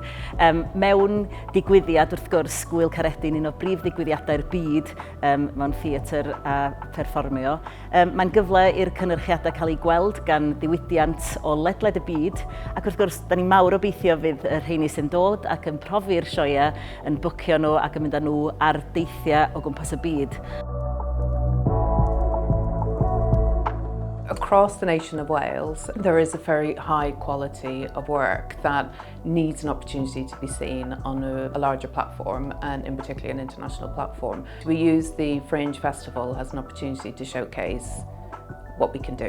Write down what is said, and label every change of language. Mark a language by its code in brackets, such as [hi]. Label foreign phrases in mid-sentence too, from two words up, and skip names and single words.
[cy] Mewn digwyddiad wrth gwrs Gwyl Caeredin, un o brif ddigwyddiadau'r byd mewn theatr a perfformio. Mae'n gyfle i'r cynyrchiadau cael eu gweld gan ddiwydiant o ledled y byd, ac wrth gwrs, da ni mawr obeithio fydd yr rheini sy'n dod ac yn profi'r sioeau, yn bwcio nhw ac yn mynd â nhw ar deithiau o gwmpas y byd. [en] Across the nation of Wales, there is a very high quality of work that needs an opportunity to be seen on a larger platform, and in particular an international platform. We use the Fringe Festival as an opportunity to showcase what we can do.